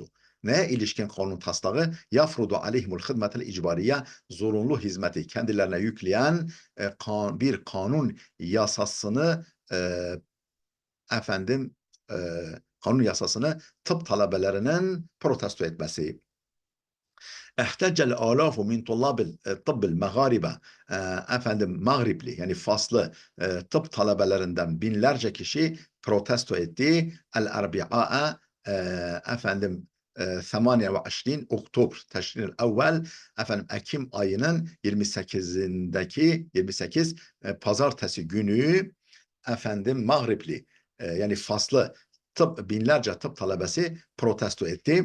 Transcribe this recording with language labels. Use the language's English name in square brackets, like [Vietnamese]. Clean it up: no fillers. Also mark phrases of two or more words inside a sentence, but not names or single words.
[Turkish] Neye ilişkin kanun taslağı? [Arabic] يفرض عليهم الخدمة الإجبارية, [Turkish] zorunlu hizmeti kendilerine yükleyen bir kanun yasasını efendim e, kanun yasasını tıp talebelerinin protesto etmesi. [Arabic] احتج الآلاف من طلاب الطب المغاربة [Turkish] efendim Mağripli yani Faslı tıp talebelerinden binlerce kişi protesto etti. El-Erbi'a efendim 28 Oktober [Arabic] تشرين الأول [Turkish] efendim Ekim ayının 28 pazartesi günü efendim Mağripli yani Faslı binlerce tıp talebesi protesto etti.